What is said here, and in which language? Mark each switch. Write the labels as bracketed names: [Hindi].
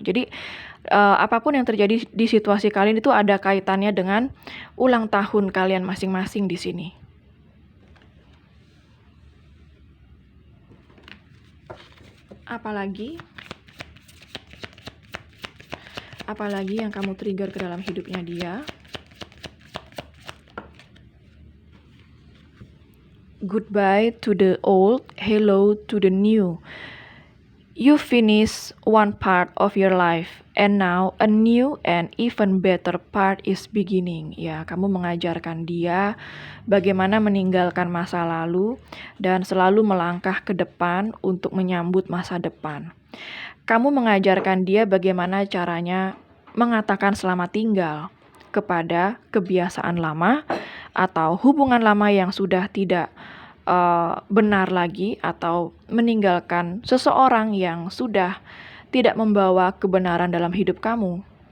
[Indonesian] Jadi apapun yang terjadi di situasi kalian itu ada kaitannya dengan ulang tahun kalian masing-masing di sini. Apalagi yang kamu trigger ke dalam hidupnya dia? [English] Goodbye to the old, hello to the new. You finish one part of your life, and now a new and even better part is beginning. [Indonesian] Ya, kamu mengajarkan dia bagaimana meninggalkan masa lalu dan selalu melangkah ke depan untuk menyambut masa depan. Kamu mengajarkan dia bagaimana caranya mengatakan selamat tinggal kepada kebiasaan lama atau hubungan lama yang sudah tidak benar lagi, atau meninggalkan seseorang yang sudah tidak membawa kebenaran dalam hidup kamu.